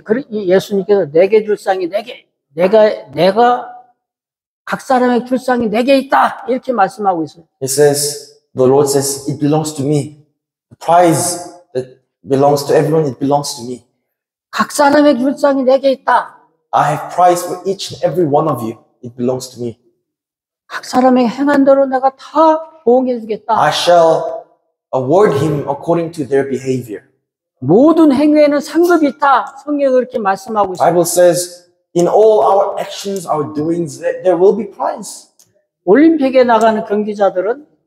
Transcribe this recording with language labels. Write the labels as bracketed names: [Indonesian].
[Korean] 예수님께서 내게 줄 쌍이 내게, 내가 각 사람에게 줄 쌍이 내게 있다 이렇게 말씀하고 있어요. [English] The Lord says, it belongs to me. The prize that belongs to everyone, it belongs to me. [Korean] 각 사람에게 줄 쌍이 내게 있다. [English] I have prize for each and every one of you. It belongs to me. [Korean] 각 사람에게 행한 대로 내가 다 보응해 주겠다. [English] I shall award him according to their behavior. [Korean] 모든 행위에는 상급이 있다. 성경이 그렇게 말씀하고 있어요. [English] Bible says, in all our actions, our doings, there will be prize. [Korean] 올림픽에 나가는 경기자들은